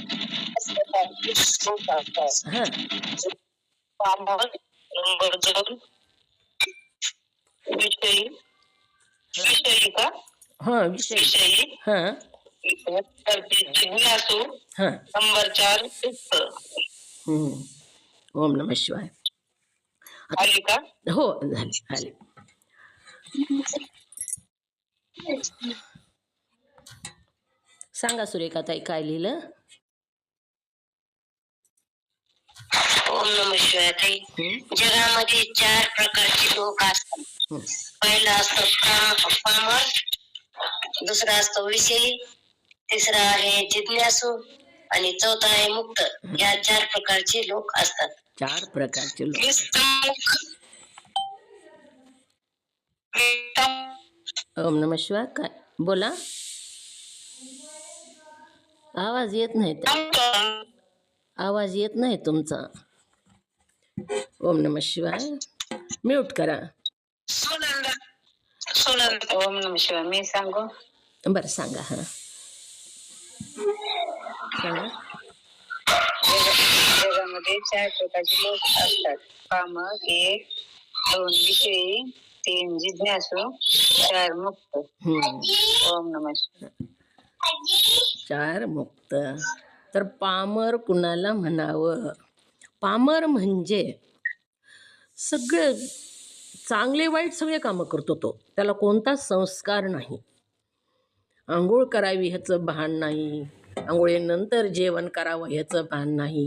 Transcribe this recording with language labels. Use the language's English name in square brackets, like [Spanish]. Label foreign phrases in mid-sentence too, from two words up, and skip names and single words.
[Marathi] हां नंबर 2 विषयी का? हां विषयी. हां जिज्ञासू. हां. नंबर 4 [Sanskrit] ओम नमः शिवाय. [Marathi] आली का? हो झाले. सांगा सुरेखाताई काय लिहिलं? [Sanskrit] ओम नमः शिवाय. [Marathi] जगामध्ये 4 प्रकारचे लोक असतात. पहिला असतो पामर, दुसरा असतो विषयी, तिसरा आहे जिज्ञासू आणि चौथा आहे मुक्त. या 4 प्रकारचे लोक असतात. 4 प्रकारचे लोक. [Sanskrit] ओम नमः शिवाय. [Marathi] काय बोला? आवाज येत नाही, आवाज येत नाही तुमचा. [Sanskrit] ओम नमः शिवाय. [Marathi] म्यूट करा. [Sanskrit] ओम नमः शिवाय. [Marathi] मी सांगू? बरं सांगा. हां सांगा. जगामध्ये 4 प्रकारचे लोक असतात. कामक 1, 2 विषयी, 3 जिज्ञासू, 4 मुक्त. [Sanskrit] ओम नमः शिवाय. [Marathi] 4 मुक्त. तर पामर कुणाला म्हणावं? पामर म्हणजे सगळे चांगले वाईट सगळे कामं करतो तो. त्याला कोणताच संस्कार नाही. आंघोळ करावी ह्याचं भान नाही, आंघोळीनंतर जेवण करावं ह्याचं भान नाही.